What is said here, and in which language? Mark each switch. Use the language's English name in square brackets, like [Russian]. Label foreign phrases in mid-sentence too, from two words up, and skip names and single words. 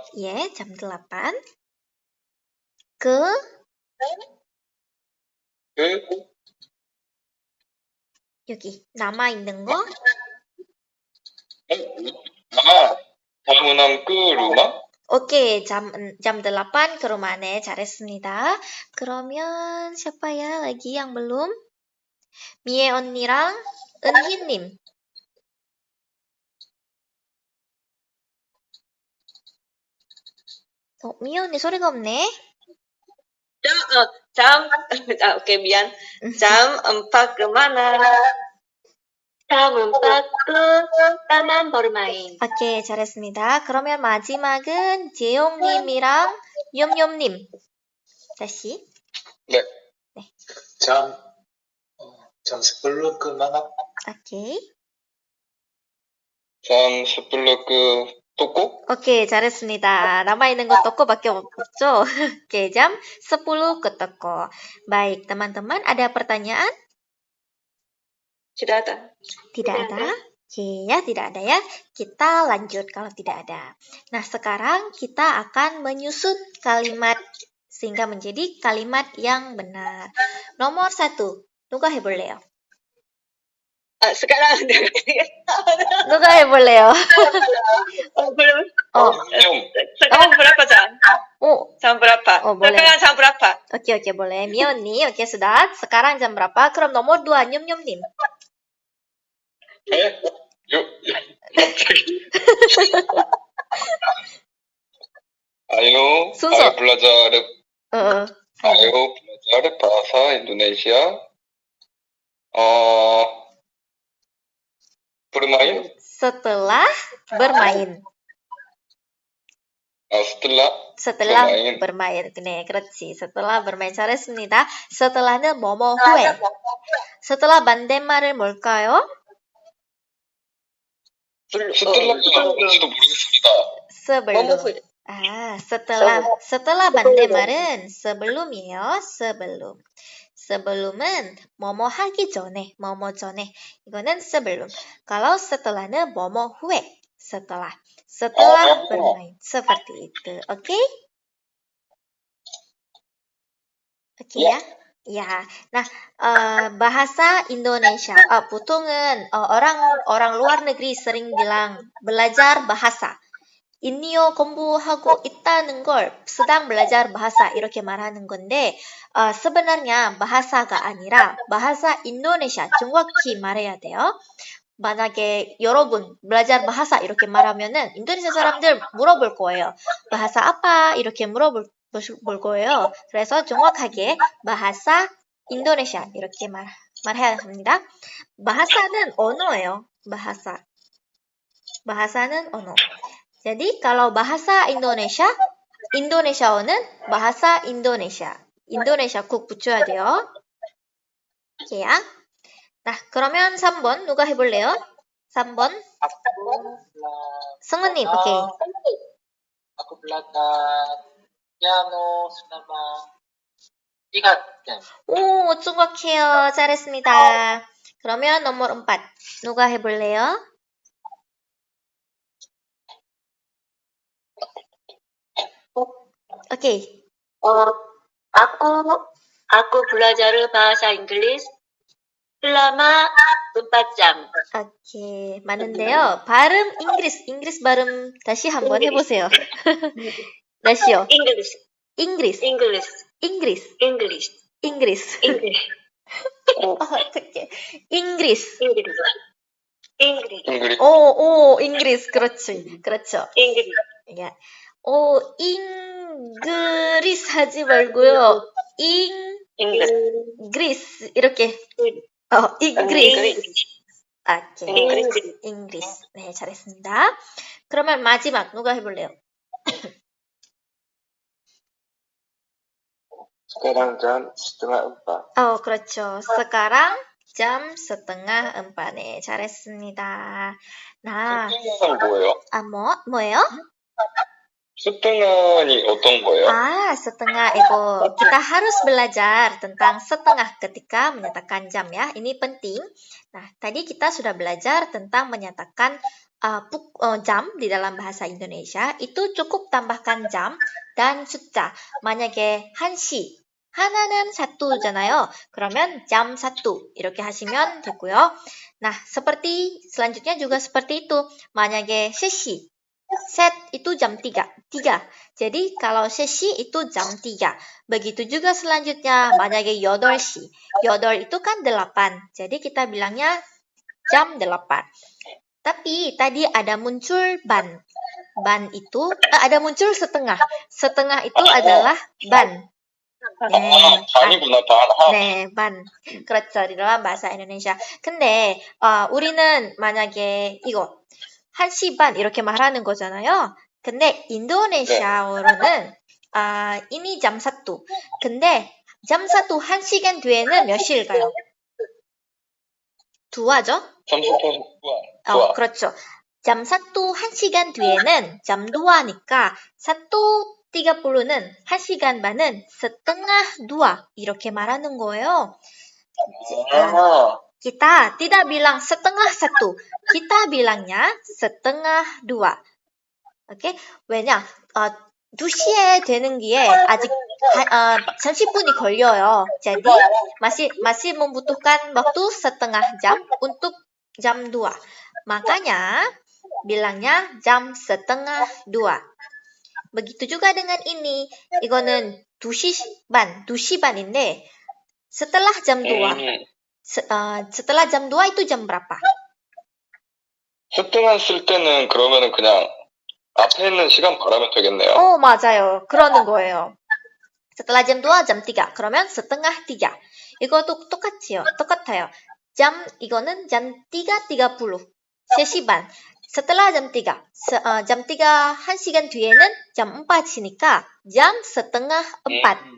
[Korean] 예, jam 8. 여기 남아있는 거. 서문암 루마? 오케이, [Indonesian] jam 8 ke rumah. [Korean] 네, 잘했습니다. [Indonesian] 그러면 siapa ya lagi yang belum? [Korean] 미애 언니랑 은희님. 미애 언니 소리가 없네. [Indonesian] Oke, Bian. Jam 4 kemana? [Korean] 다음 끝나만 bermain. 오케이, 잘했습니다. 그러면 마지막은 재용님이랑 욤욤님. 다시. 네. [Indonesian] jam 10 ke mana? [Korean] 오케이. [Indonesian] jam 10 ke toko. [Korean] 오케이, 잘했습니다. 남아있는 건 toko밖에 없죠? [Indonesian] Oke, jam 10 ke toko. Baik, teman-teman, ada pertanyaan? Tidak ada. Tidak ada? Oke, ya, tidak ada ya. Kita lanjut kalau tidak ada. Nah, sekarang kita akan menyusun kalimat sehingga menjadi kalimat yang benar. Nomor 1, [Korean] 누가 해볼래요? [Indonesian] sekarang [Korean] 누가 해볼래요? [Indonesian] belum. [Korean] 좀. [Indonesian] Sekarang berapa jam? [Korean] 오, [Indonesian] Jam berapa? Oh, boleh. Sekarang jam berapa? oke, boleh. 미연님, oke, sudah. Sekarang jam berapa? 그럼 nomor 2, 뇸뇸님. [Korean] 네? 갑자기. 순서. [Indonesian] Ayo belajar Ayo. bahasa Indonesia. Bermain. Setelah bermain. setelah bermain. [Korean] 네, 그렇지. [Indonesian] setelah bermain. [Korean] 잘했습니다. setelah는 뭐뭐 후에. setelah 반대말은 뭘까요? setelah가 뭔지도 모르겠습니다. sebelum. setelah 반대말은 sebelum이에요. sebelum. sebelum은 뭐뭐 하기 전에, 뭐뭐 전에. 이거는 sebelum. [Indonesian] kalau setelah [Korean] 는 뭐뭐 후에. [Indonesian] setelah bermain. seperti itu. Oke? Oke ya? Ya. Nah, bahasa Indonesia. 보통은 orang luar negeri sering bilang belajar bahasa. [Korean] 인니어 공부하고 있다는 걸 [Indonesian] sedang belajar bahasa [Korean] 이렇게 말하는 건데 [Indonesian] sebenarnya bahas [Korean] 가 아니라 [Indonesian] bahasa Indonesia [Korean] 정확히 말해야 돼요. 만약에 여러분 [Indonesian] belajar bahasa [Korean] 이렇게 말하면은 인도네시아 사람들 물어볼 거예요. [Indonesian] bahasa apa? [Korean] 이렇게 물어볼 거예요. 그래서 정확하게 [Indonesian] bahasa Indonesia [Korean] 이렇게 말해야 합니다. bahas는 언어예요. bahas는 언어. [Indonesian] jadi kalau bahasa Indonesia, Indonesia어는 bahasa Indonesia. [Korean] Indonesia 꼭 붙여야 돼요. 오케이. Nah, 그러면 3번 누가 해볼래요? 3번. 승우님, 오케이. [Indonesian] Aku belajar piano selama 3 jam. [Korean] 오, 정확해요. 잘했습니다. 그러면 nomor 4. 누가 해볼래요? 오케이. [Indonesian] Aku belajar bahasa Inggris selama 4 jam. [Korean] 오케이. 맞는데요. 발음 Inggris 발음 다시 한번 해보세요. 다시요. [English] English. [Korean] 어떡해. [Indonesian] Inggris. [English] English. [Korean] 오, Inggris. 그렇죠. [English] English. [Korean] 야. Inggris 하지 말고요. [Indonesian] Inggris. 이렇게. Inggris. [Korean] 오케이. Inggris. 네, 잘했습니다. 그러면 마지막 누가 해볼래요? [Indonesian] sekarang jam 3:30. [Korean] 그렇죠. [Indonesian] sekarang jam 3:30. [Korean] 네, 잘했습니다. 나, setengah는 뭐예요? 뭐예요? setengah이 어떤 거예요? [Indonesian] setengah itu kita harus belajar tentang setengah ketika menyatakan jam ya. Ini penting. Nah, tadi kita sudah belajar tentang menyatakan jam di dalam bahasa Indonesia. Itu cukup tambahkan jam dan 숫자. [Korean] 만약에 1시 하나는 1잖아요. 그러면 jam 1 이렇게 하시면 되고요. [Indonesian] Nah, seperti selanjutnya juga seperti itu. [Korean] 만약에 3시 [Indonesian] set itu jam 3. Jadi kalau sesi itu jam 3. Begitu juga selanjutnya [Korean] 만약에 8시. [Indonesian] 8 itu kan 8. Jadi kita bilangnya jam 8. Tapi tadi ada muncul ban. Ban itu ada muncul setengah. Setengah itu adalah ban. 네, [Korean] 반이구나, 반. 네, 반. 그렇죠. 이러한 [Indonesian] bahasa Indonesia. [Korean] 근데 우리는 만약에 이거 1시 반 이렇게 말하는 거잖아요. 근데 인도네시아어로는 [Indonesian] ini jam 1. [Korean] 근데 jam 1 1시간 뒤에는 몇 시일까요? 2죠? 30분, 좋아. 그렇죠. jam 1 1시간 뒤에는 jam 2니까 1.30는 1시간 반은 setengah 2 이렇게 말하는 거예요. [Indonesian] Kita tidak bilang setengah 1. Kita bilangnya setengah 2. [Korean] 오케이? 왜냐? 2시에 되는 게 아직 30분이 걸려요. [Indonesian] Jadi masih membutuhkan waktu setengah jam untuk jam 2. Makanya bilangnya jam setengah 2. Begitu juga dengan ini. [Korean] 이거는 2시 반인데 [Indonesian] setelah jam 2. setelah jam 2 itu jam berapa? [Korean] setengah 쓸 때는 그러면은 그냥 앞에 있는 시간 말하면 되겠네요. 맞아요. 그러는 거예요. [Indonesian] setelah jam 2, jam 3. [Korean] 그러면 setengah 3. 이것도 똑같아요. 이거는 jam 3.30. 3시 반. [Indonesian] setelah jam 3. jam 3 [Korean] 1시간 뒤에는 [Indonesian] jam 4이니까 jam setengah 4.